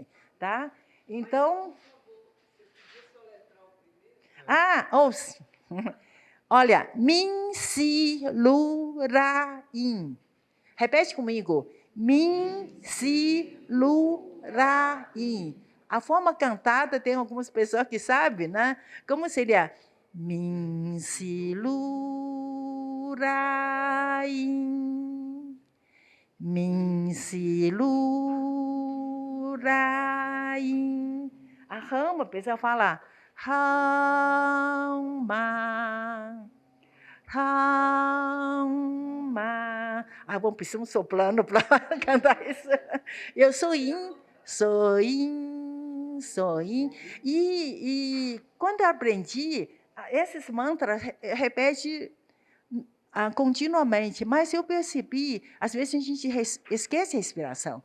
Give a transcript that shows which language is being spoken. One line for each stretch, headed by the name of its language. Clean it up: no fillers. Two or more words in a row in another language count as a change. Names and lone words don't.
Portuguese: Tá? Então... Olha, Min Si Lu Ra In. Repete comigo. Min Si Lu Ra In. A forma cantada, tem algumas pessoas que sabem, né? Como seria? Min Si Lu Ra In. Min Si Lu Ra In. A rama, a pessoa fala... Rama, Rama. Bom, precisamos soprando para cantar isso. Eu sou in. E quando eu aprendi, esses mantras repete continuamente, mas eu percebi, às vezes a gente esquece a respiração.